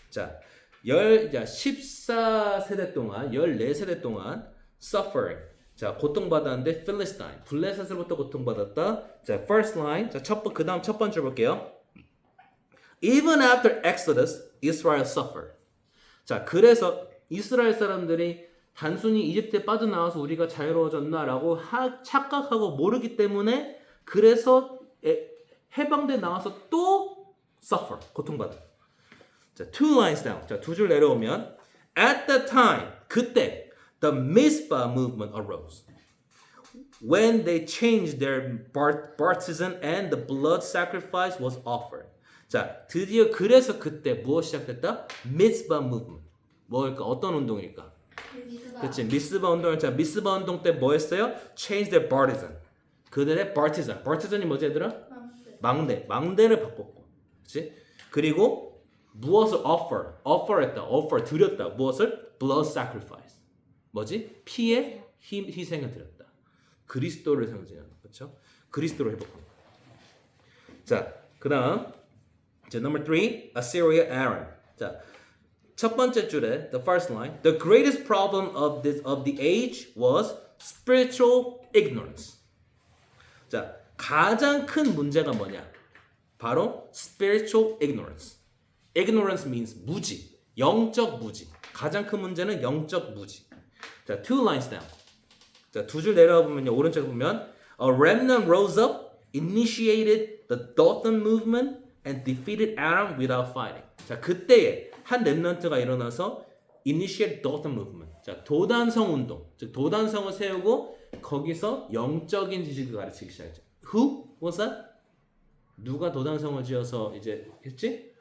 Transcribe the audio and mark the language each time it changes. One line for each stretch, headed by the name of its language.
Korean: 자, 14세대 동안, 14세대 동안
English: suffering.
Korean: 자, 고통받았는데 Philistine. 블레셋으로부터 고통받았다. 자,
English: first line.
Korean: 자, 그다음 첫 번째 볼게요.
English: Even after Exodus, Israel suffered.
Korean: 자, 그래서 이스라엘 사람들이 단순히 이집트에 빠져나와서 우리가 자유로워졌나라고 착각하고 모르기 때문에 그래서 해방돼 나와서 또
English: suffer.
Korean: 고통받아. 자,
English: two lines down.
Korean: 자, 두 줄 내려오면 At that time, 그때
English: the Mizpah movement arose. When they changed their baptism and the blood sacrifice was offered.
Korean: 자, 드디어 그래서 그때 무엇 시작됐다?
English: Mizpah movement.
Korean: 뭘까? 어떤 운동일까? 그치, 미스바 운동을. 자, 미스바 운동 때 뭐 했어요?
English: Change their baptism.
Korean: 그들의 baptism. baptism이 뭐지 얘들아? 망대를 바꿨고. 그치? 그리고 무엇을 offer 드렸다. 무엇을?
English: blood sacrifice.
Korean: 뭐지? 피의 희생을 드렸다. 그리스도를 상징하는 그렇죠? 그리스도를 회복하는. 자, 그다음 자,
English: number 3, Assyria Aram.
Korean: 자, 첫 번째 줄에
English: the first line, the greatest problem of the age was spiritual ignorance.
Korean: 자, 가장 큰 문제가 뭐냐? 바로
English: spiritual ignorance. Ignorance means
Korean: 무지, 영적 무지. 가장 큰 문제는 영적 무지. 자,
English: two lines down.
Korean: 자, 두 줄 내려와 보면요, 오른쪽에 보면
English: a remnant rose up, initiated the Dothan movement, and defeated Aram without fighting.
Korean: 자, 그때에 한 렘넌트가 일어나서
English: initiate Dothan movement.
Korean: 자, 도단성 운동, 즉 도단성을 세우고 거기서 영적인 지식을 가르치기 시작했죠.
English: Who was that?
Korean: 누가 도단성을 지어서 이제 했지?